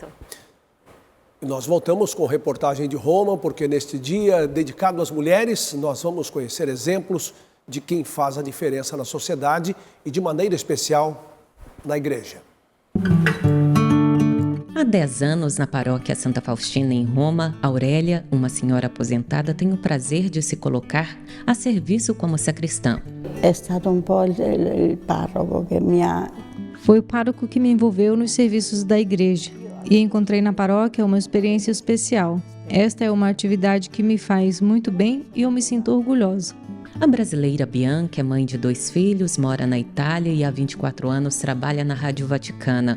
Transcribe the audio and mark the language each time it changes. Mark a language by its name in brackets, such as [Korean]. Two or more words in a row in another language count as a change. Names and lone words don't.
[Portuguese] E nós voltamos com reportagem de Roma, porque neste dia dedicado às mulheres, nós vamos conhecer exemplos de quem faz a diferença na sociedade e de maneira especial na igreja. Há 10 anos, na paróquia Santa Faustina, em Roma, Aurélia, uma senhora aposentada, tem o prazer de se colocar a serviço como sacristã. [Italian] É stato um po' il parroco che mi ha... [Portuguese] Foi o pároco que me envolveu nos serviços da igreja e encontrei na paróquia uma experiência especial. Esta é uma atividade que me faz muito bem e eu me sinto orgulhosa. A brasileira Bianca é mãe de 2 filhos, mora na Itália e há 24 anos trabalha na Rádio Vaticana.